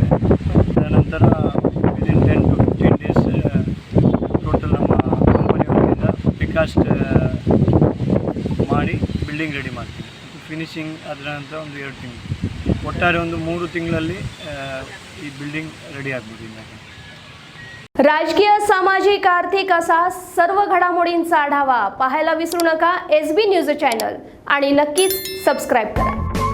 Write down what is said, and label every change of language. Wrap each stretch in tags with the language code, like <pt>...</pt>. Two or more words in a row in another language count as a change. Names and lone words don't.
<kn>ತದನಂತರ</kn> <en>within 10 to 15 days total</en> <kn>ನಮ್ಮ ಕಂಪನಿಯವರಿಂದ ಪಿಕಾಸ್ಟ್ ಮಾಡಿ ಬಿಲ್ಡಿಂಗ್ ರೆಡಿ ಮಾಡ್ತೀವಿ. ಫಿನಿಶಿಂಗ್ ಅದರ ನಂತರ ಒಂದು 2 ತಿಂಗಳು, ಒಟ್ಟಾರೆ ಒಂದು 3 ತಿಂಗಳಲ್ಲಿ ಈ ಬಿಲ್ಡಿಂಗ್ ರೆಡಿ ಆಗ್ಬೋದು.</kn> <mr>राजकीय, सामाजिक, आर्थिक असा सर्व घडामोडींचा आढावा पाहायला विसरू नका SB न्यूज चॅनल आणि नक्कीच सबस्क्राईब करा.</mr>